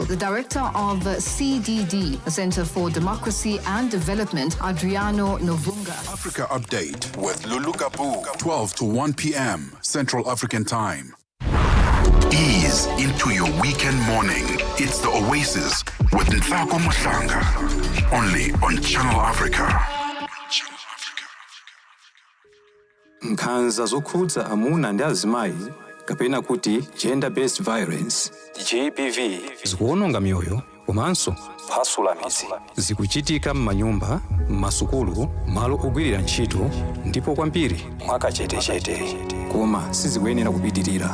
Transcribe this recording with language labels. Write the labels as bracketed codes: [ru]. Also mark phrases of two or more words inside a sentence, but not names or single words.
[en] The director of CDD, the Center for Democracy and Development, Adriano Novunga. Africa Update with Lulu Kabu, 12 to 1 p.m. Central African Time. Ease into your weekend morning. It's the Oasis with Nthako Muhlanga. Only on Channel Africa. [ny] Nkhanza zokhudza amuna ndi azimayi kapena kuti [en] gender based violence GBV [ny] zikuononga mioyo komanso kuphwasula midzi. Zikuchitika m'manyumba, m'masukulu, malo ogwirira ntchito ndipo kwambiri mwakachetechete, koma sizikuyenera kupitirira.